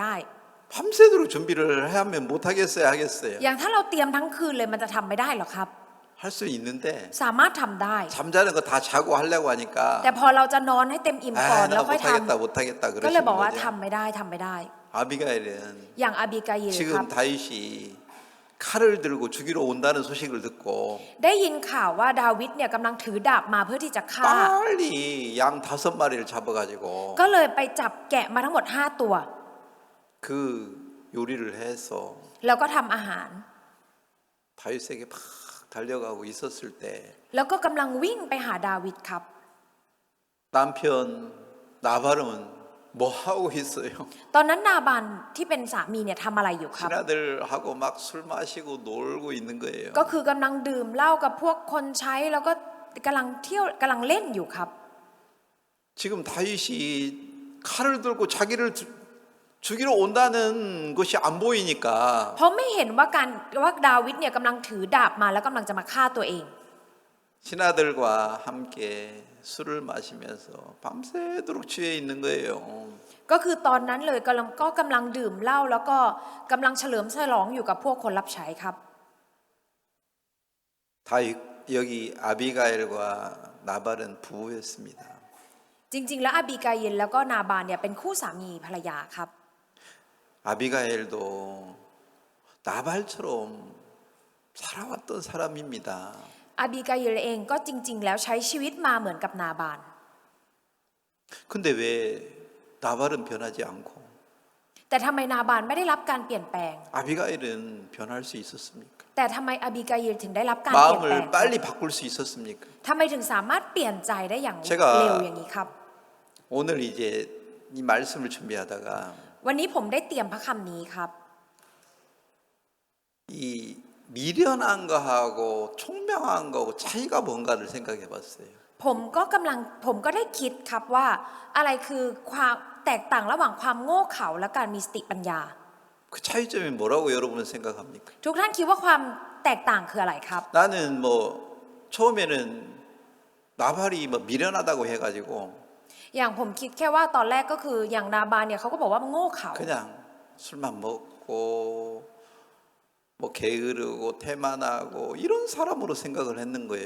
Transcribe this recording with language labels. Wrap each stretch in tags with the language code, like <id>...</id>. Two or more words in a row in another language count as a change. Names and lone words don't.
<ko>밤새도록 준비를 하면 못하겠어요, 하겠어요?</ko> <th>อย่างถ้าเราเตรียมทั้งคืนเลยมันจะทำไม่ได้หรอครับ</th> <ko>할 수 있는데</ko> <th>สามารถทำได้</th> <ko>잠자는 거 다 자고 하려고 하니까</ko> <th>แต่พอเราจะนอนให้เต็มอิ่มก่อน</th> <ko>아,</ko> <th>แล้ว</th> <ko>나</ko> <th>ค่อยท</th> <ko>못하겠다</ko> <th>ำก็เลย</th> <ko>그러시는</ko> <th>บอกว่า</th> <ko>거죠.</ko> <th>ทำไม่ได้ทำไม่ได้</th> <ko>아비가일은</ko> <th>อย่างอาบิกายิลครับ</th> <ko>지금 다윗이 칼을 들고 죽이러 온다는 소식을 듣고</ko> <th>ได้ยินข่าวว่าดาวิดเนี่ยกำลังถือดาบมาเพื่อที่จะฆ่า</th> <ko>빨리 양 5마리를 잡아가지고</ko> <th>ก็เลยไปจับแกะมาทั้งหมด5ตัว</th> <ko>그 요리를 해서</ko> <th>แล้วก็ทำอาหาร</th> <ko>다윗에게 막 달려가고 있었을 때</ko> <th>แล้วก็กำลังวิ่งไปหาดาวิดครับ</th> <ko>남편 나발은 뭐 하고 있어요?</ko> <th>ตอนนั้นนาบานที่เป็นสามีเนี่ยทำอะไรอยู่ครับ</th> <ko>신하들하고 막 술 마시고 놀고 있는 거예요.</ko> <th>ก็คือกำลังดื่มเหล้ากับพวกคนใช้แล้วก็กำลังเที่ยวกำลังเล่นอยู่ครับ</th> <ko>지금 다윗이 칼을 들고 자기를 죽이러 온다는 것이 안 보이니까</ko> <th>เพราะไม่เห็นว่าดาวิดเนี่ยกำลังถือดาบมาแล้วกำลังจะมาฆ่าตัวเอง</th> <ko>신하들과 함께 술을 마시면서 밤새도록 취해 있는 거예요.</ko> <th>ก็คือตอนนั้นเลยกำลังดื่มเหล้าแล้วก็กำลังเฉลิมฉลองอยู่กับพวกคนรับใช้ครับ</th> <ko>다윗 여기 아비가일과 나발은 부부였습니다.</ko> <th>จริงๆแล้วอาบิกายิลแล้วก็นาบานเนี่ยเป็นคู่สามีภรรยาครับ</th> <ko>아비가일도 나발처럼 살아왔던 사람입니다.</ko> <th>อาบิกายิลเองก็จริงๆแล้วใช้ชีวิตมาเหมือนกับนาบาน</th> <ko>근데 왜 나발은 변하지 않고</ko> <th>แต่ทำไมนาบานไม่ได้รับการเปลี่ยนแปลง</th> <ko>아비가일은 변할 수 있었습니까?</ko> <th>แต่ทำไมอาบิกายิลถึงได้รับการเปลี่ยนแปลง</th> <ko>마음을 빨리 바꿀 수 있었습니까?</ko> <th>ทำไมถึงสามารถเปลี่ยนใจได้อย่าง</th> <ko>제가</ko> <th>เร็วอย่างนี้ครับ</th> <ko>오늘 이제 이 말씀을 준비하다가</ko> <th>วันนี้ผมได้เตรียมพระคำนี้ครับ</th> <ko>이 미련한 거하고 총명한 거하고 차이가 뭔가를 생각해 봤어요.</ko> <th>ผมก็ได้คิดครับว่าอะไรคือความแตกต่างระหว่างความโง่เขลาและการมีสติปัญญา</th> <ko>그 차이점이 뭐라고 여러분은 생각합니까?</ko> <th>ทุกท่านคิดว่าความแตกต่างคืออะไรครับ</th> <ko>나는 뭐 처음에는 나발이 뭐 미련하다고 해가지고</ko> <th>อย่างผมคิดแค่ว่าตอนแรกก็คืออย่างนาบานเนี่ยเขาก็บอกว่ามันโง่เขลา</th> <ko>그냥 술만 먹고 뭐 게으르고 태만하고 이런 사람으로 생각을 했는 거예요.</ko>